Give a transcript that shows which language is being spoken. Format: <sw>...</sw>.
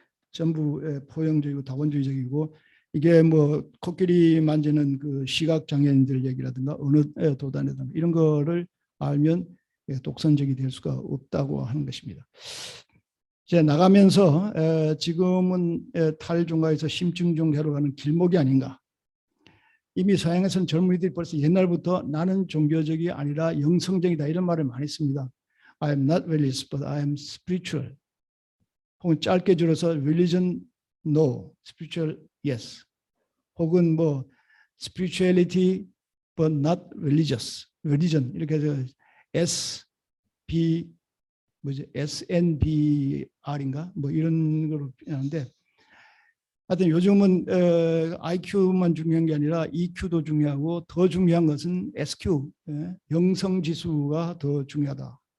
<ko>전부 포용적이고 다원주의적이고 이게 뭐 코끼리 만지는 그 시각 장애인들 얘기라든가 어느 도단이든 이런 거를 알면 독선적이 될 수가 없다고 하는 것입니다. 이제 나가면서 지금은 탈종가에서 심층종교로 가는 길목이 아닌가. 이미 서양에서는 젊은이들이 벌써 옛날부터 나는 종교적이 아니라 영성적이다 이런 말을 많이 씁니다.</ko> <en>I am not religious, but I am spiritual.</en> <ko>혹은 짧게 줄여서</ko> <en>religion no, spiritual yes.</en> <ko>혹은 뭐</ko> <en>spirituality but not religious.</en> <ko>religion 이렇게 해서 SNBR인가 뭐 이런 걸로 하는데 하여튼 요즘은 IQ만 중요한 게 아니라 EQ도 중요하고 더 중요한 것은 SQ, 영성지수가 더 중요하다.</ko>